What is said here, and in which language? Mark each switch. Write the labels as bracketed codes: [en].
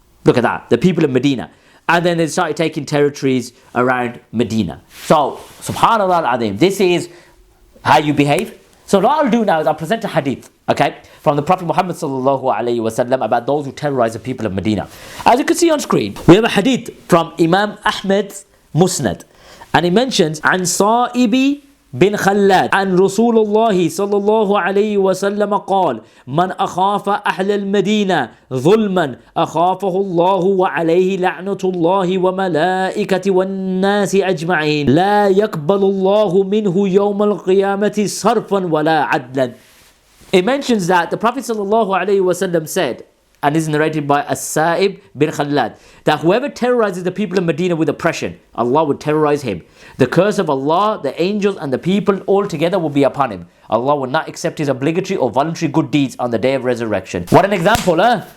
[en] Look at that, the people of Medina. And then they started taking territories around Medina. So, subhanallah al-azim, this is how you behave. So what I'll do now is I'll present a hadith, okay, from the Prophet Muhammad sallallahu alayhi wasallam about those who terrorize the people of Medina. As you can see on screen, we have a hadith from Imam Ahmad's Musnad. And he mentions, [ar] عن صائب بن خلاد عن رسول الله صلى الله عليه وسلم قال من أخاف أهل المدينة ظلما أخافه الله وعليه لعنة الله وملائكة والناس أجمعين لا يقبل الله منه يوم القيامة صرفا ولا عدلا. [en] It mentions that the Prophet [ar] صلى الله عليه وسلم [en] said, and this is narrated by As-Sa'ib bin Khalad, that whoever terrorizes the people of Medina with oppression, Allah would terrorize him. The curse of Allah, the angels and the people all together will be upon him. Allah will not accept his obligatory or voluntary good deeds on the day of resurrection. What an example, huh?